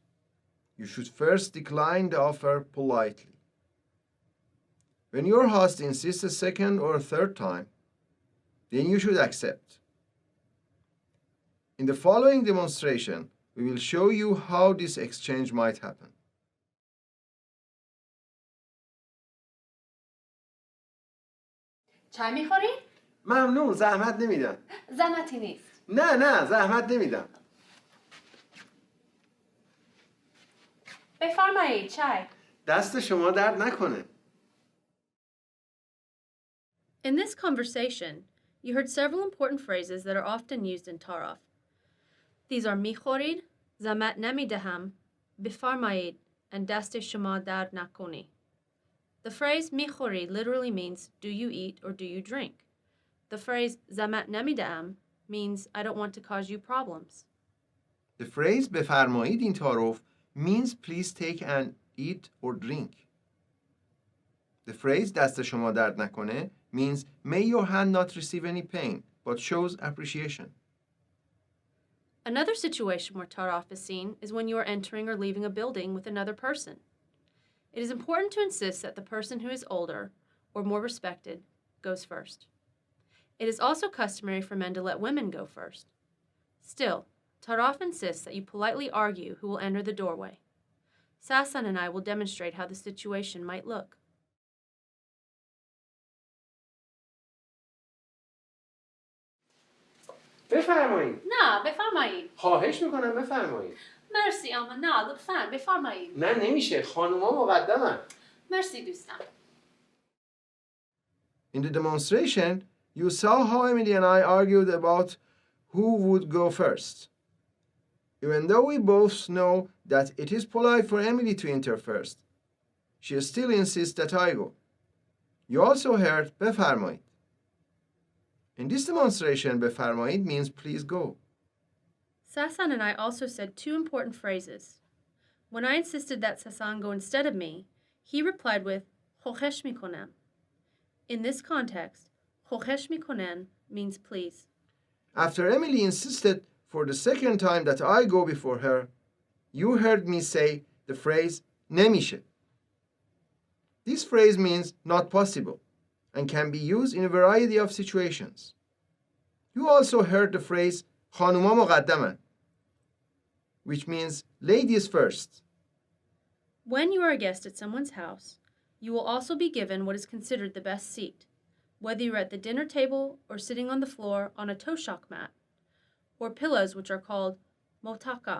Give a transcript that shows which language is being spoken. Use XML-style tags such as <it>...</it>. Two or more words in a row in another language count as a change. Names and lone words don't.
<en>You should first decline the offer politely. When your host insists a second or a third time, then you should accept. In the following demonstration, we will show you how this exchange might happen.</en> <fa>چای میخوری؟ ممنون، زحمت نمیدم. زحمتی نیست. نه زحمت نمیدم. بفرمایید چای. دست شما درد نکنه.</fa> <en>In this conversation, you heard several important phrases that are often used in Tarof. These are میخورید,</en> <fa>زحمت نمیدهم,</fa> <en>بفرمایید, and</en> <fa>دست شما درد نکنه.</fa> <en>The phrase میخوری literally means do you eat or do you drink. The phrase</en> <fa>زحمت نمیدهم</fa> <en>means I don't want to cause you problems. The phrase بفرمایید in Tarof means please take and eat or drink. The phrase</en> <fa>دست شما درد نکنه</fa> <en>means may your hand not receive any pain, but shows appreciation. Another situation where Tarof is seen is when you are entering or leaving a building with another person. It is important to insist that the person who is older or more respected goes first. It is also customary for men to let women go first. Still, Tarof insists that you politely argue who will enter the doorway. Sasan and I will demonstrate how the situation might look.</en> <fa>بفرمایید. نه بفرمایید. خواهش میکنم بفرمایید. مرسی اما نه لطفاً بفرمایید. نه نمیشه، خانوما مقدمن. مرسی دوستم.</fa> <en>In the demonstration, you saw how Emily and I argued about who would go first. Even though we both know that it is polite for Emily to enter first, she still insists that I go. You also heard بفرمایید. In this demonstration, بفرمایید means please go. Sasan and I also said two important phrases. When I insisted that Sasan go instead of me, he replied with</en> <fa>خواهش میکنم.</fa> <en>In this context,</en> <fa>خواهش میکنن</fa> <en>means please. After Emily insisted for the second time that I go before her, you heard me say the phrase نمیشه. This phrase means not possible and can be used in a variety of situations. You also heard the phrase</en> <fa>خانوما مقدمن,</fa> <en>which means ladies first. When you are a guest at someone's house, you will also be given what is considered the best seat, whether you're at the dinner table or sitting on the floor on a toshak mat, or pillows which are called motaka.</en>